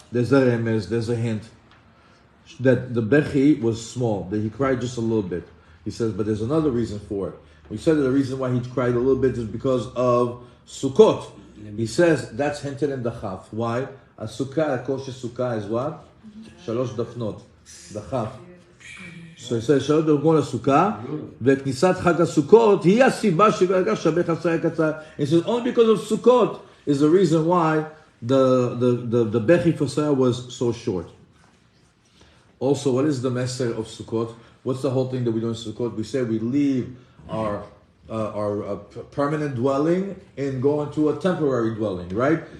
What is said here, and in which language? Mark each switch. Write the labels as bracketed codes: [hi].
[en] There's a remez, there's a hint that the Bechi was small, that he cried just a little bit. He says, but there's another reason for it. We said that the reason why he cried a little bit is because of Sukkot. He says that's hinted in the Chaf. Why? A Sukkah, a kosher Sukkah is what? Shalosh dafnot. The Chaf. So he says, [he] Shalosh dafnot Sukkah, וכניסת חג הסוכות היא הסיבה שבגלל שהבכי היה קצר. [en] He says only because of Sukkot is the reason why the Bechi for Sarah was so short. Also, what is the message of Sukkot? What's the whole thing that we do in Sukkot? We say we leave our permanent dwelling and go into a temporary dwelling, right?